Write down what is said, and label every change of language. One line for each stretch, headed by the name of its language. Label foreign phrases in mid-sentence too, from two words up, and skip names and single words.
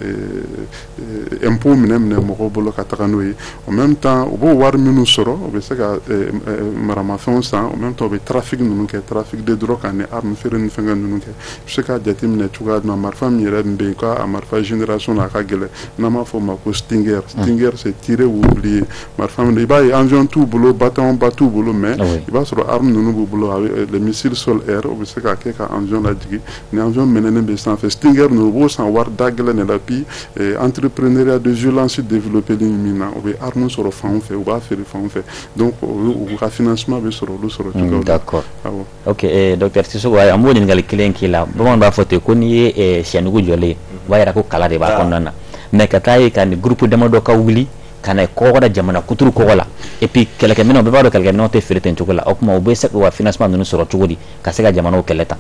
Bambara: impôt minɛ mɔgɔw bolo ka taga n'o ye
French: en même temps
Bambara: u b'o wari minnu sɔrɔ u bɛ se ka maramafɛnw san
French: en même temps
Bambara: u bɛ trafic ninnu kɛ
French: trafic de drogue
Bambara: ani arme feere ni fɛngɛ ninnu kɛ i bɛ se k'a jateminɛ cogoya dɔ la marifa min yɛrɛ min bɛ yen k'a marifa génération na a ka gɛlɛn n'an b'a fɔ o ma ko
French: stinger c'est tirer ou oublier
Bambara: marifa min i b'a ye avion t'u bolo bataillon ba t'u bolo mais i b'a sɔrɔ arme ninnu b'u bolo
French: les missiles sol air
Bambara: u bɛ se k'a kɛ ka avion lajigin ni avion mɛnɛnen bɛ sanfɛ stinger ninnu u b'o san wari da gɛlɛn de la
French: puis entrepreneuriat de violence développé
Bambara: ni mina o be arme sɔrɔ fan fɛ u b'a feere fan fɛ donc u ka financement bɛ sɔrɔ olu sɔrɔ cogoya
French: d'accord ok
Bambara: docteur Sissoko an b'o ɲininkali kelen k'i la bamananw b'a fɔ ten ko n'i ye siyɛnugu jɔlen o b'a yira ko kala de b'a kɔnɔna na mais ka taa ye ka ni groupe damadɔ ka wuli ka na kɔgɔ da jamana kuturu kɔgɔ la
French: et puis
Bambara: kɛlɛkɛminɛnw bɛɛ b'a dɔn kɛlɛkɛminɛnw tɛ feere ten cogo la o tuma u bɛ se ka financement ninnu sɔrɔ cogo di ka se ka jamanaw kɛlɛ tan